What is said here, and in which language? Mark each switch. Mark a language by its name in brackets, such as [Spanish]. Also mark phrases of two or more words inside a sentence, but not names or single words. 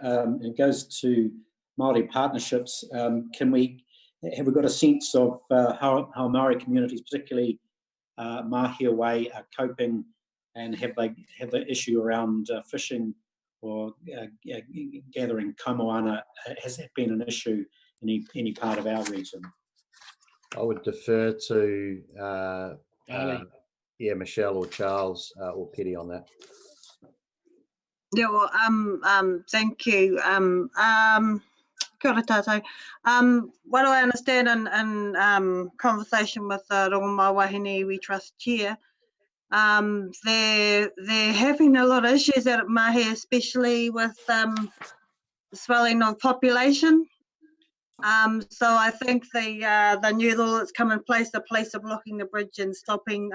[English] It goes to Māori partnerships. Have we got a sense of how Māori communities, particularly Mahia Way, are coping, and have the issue around fishing or gathering kamoana? Has that been an issue in any part of our region? I would defer to Michelle or Charles or Petty on that. Yeah, well, thank you. [Māori] Kia ora tātou. [English] What do I understand in conversation with the Rongomawa Wahine Iwi Trust Chair, they're having a lot of issues out at Mahi, especially with swelling of population. So I think the new law that's come in place, the police are blocking the bridge and stopping.